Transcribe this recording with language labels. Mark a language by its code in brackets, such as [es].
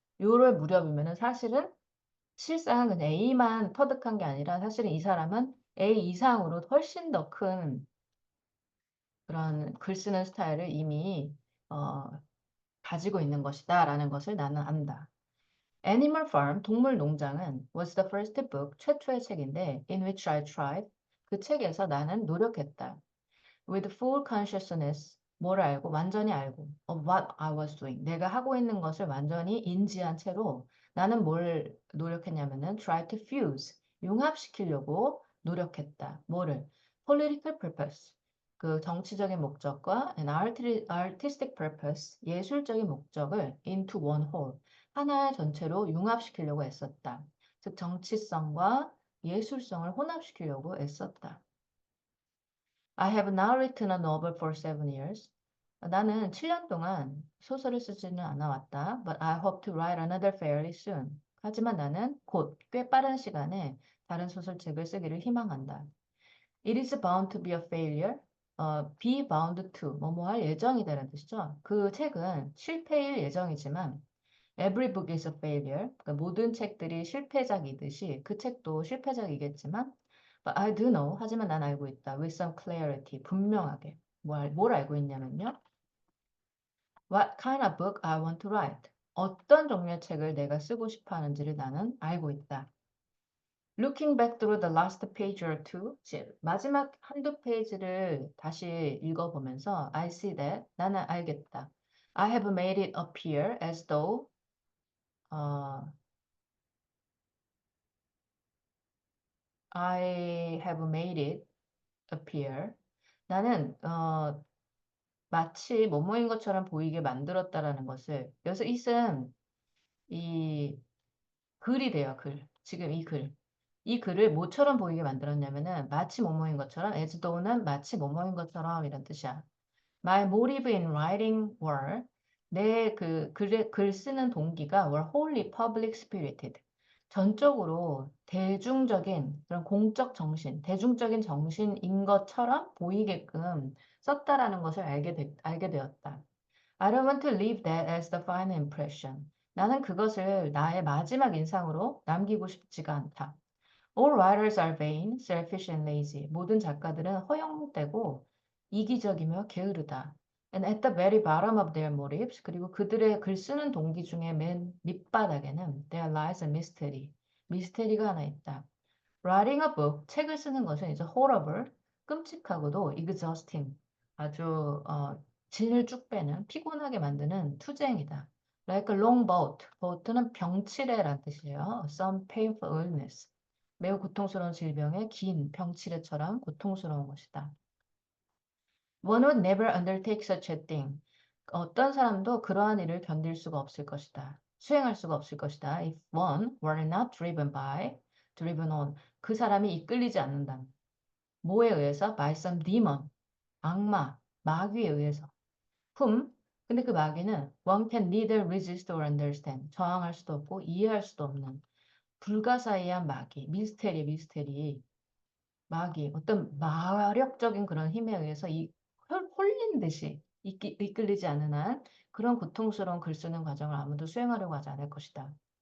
[ko] 요럴 무렵이면은 사실은 실상은 그냥 A만 터득한 게 아니라 사실은 이 사람은 A 이상으로 훨씬 더 큰 그런 글 쓰는 스타일을 이미 어, 가지고 있는 것이다라는 것을 나는 안다. [en] Animal Farm, [ko] 동물 농장은 [en] was the first book, [ko] 최초의 책인데 [en] in which I tried, [ko] 그 책에서 나는 노력했다. [en] With full consciousness, [ko] 뭘 알고, 완전히 알고 [en] of what I was doing, [ko] 내가 하고 있는 것을 완전히 인지한 채로 나는 뭘 노력했냐면은 [en] try to fuse, [ko] 융합시키려고 노력했다. 뭐를? [en] Political purpose, [ko] 그 정치적인 목적과 [en] an artistic purpose, [ko] 예술적인 목적을 [en] into one whole, [ko] 하나의 전체로 융합시키려고 애썼다. 즉 정치성과 예술성을 혼합시키려고 애썼다. [en] I have now written a novel for 7 years. [ko] 나는 7년 동안 소설을 쓰지는 않아왔다. [en] But I hope to write another fairly soon. [ko] 하지만 나는 곧 꽤 빠른 시간에 다른 소설책을 쓰기를 희망한다. [en] It is bound to be a failure. [ko] be bound to 뭐뭐 할 예정이다라는 뜻이죠. 그 책은 실패일 예정이지만 [en] every book is a failure. [ko] 그러니까 모든 책들이 실패작이듯이 그 책도 실패작이겠지만 [en] but I do know. [ko] 하지만 난 알고 있다. [en] With some clarity. [ko] 분명하게. 뭘 알고 있냐면요. [en] What kind of book I want to write. [ko] 어떤 종류의 책을 내가 쓰고 싶어 하는지를 나는 알고 있다. [en] Looking back through the last page or two, [ko] 마지막 한두 페이지를 다시 읽어보면서 [en] I see that, [ko] 나는 알겠다. [en] I have made it appear as though, 어, I have made it appear. [ko] 나는 마치 뭐뭐인 것처럼 보이게 만들었다라는 것을 여기서 it은 이 글이 돼요. 글. 지금 이 글. 이 글을 뭐처럼 보이게 만들었냐면은 마치 뭐뭐인 것처럼 as though는 마치 뭐뭐인 것처럼 이런 뜻이야. [en] My motive in writing were [ko] 내 그 글 쓰는 동기가 [en] were wholly public spirited. [ko] 전적으로 대중적인 그런 공적 정신, 대중적인 정신인 것처럼 보이게끔 썼다라는 것을 알게 되었다. [en] I don't want to leave that as the final impression. [ko] 나는 그것을 나의 마지막 인상으로 남기고 싶지가 않다. [en] All writers are vain, selfish and lazy. [ko] 모든 작가들은 허영되고 이기적이며 게으르다. [en] And at the very bottom of their motives, [ko] 그리고 그들의 글 쓰는 동기 중에 맨 밑바닥에는 [en] there lies a mystery. [ko] 미스테리가 하나 있다. [en] Writing a book, [ko] 책을 쓰는 것은 이제 horrible, 끔찍하고도 exhausting, 아주 진을 쭉 빼는, 피곤하게 만드는 투쟁이다. [en] Like a long bout, boat는 [ko] 병치레란 뜻이에요. [en] Some painful illness, [ko] 매우 고통스러운 질병의 긴 병치레처럼 고통스러운 것이다. [en] One would never undertake such a thing. [ko] 어떤 사람도 그러한 일을 견딜 수가 없을 것이다. 수행할 수가 없을 것이다. [en] If one were not driven on. [ko] 그 사람이 이끌리지 않는다. 뭐에 의해서? [en] By some demon. [ko] 악마, 마귀에 의해서. whom? 근데 그 마귀는 [en] one can neither resist or understand. [ko] 저항할 수도 없고 이해할 수도 없는 불가사의한 마귀, 미스테리. 마귀, 어떤 마력적인 그런 힘에 의해서 홀린 듯이 이끌리지 않는 한 그런 고통스러운 글 쓰는 과정을 아무도 수행하려고 하지 않을 것이다.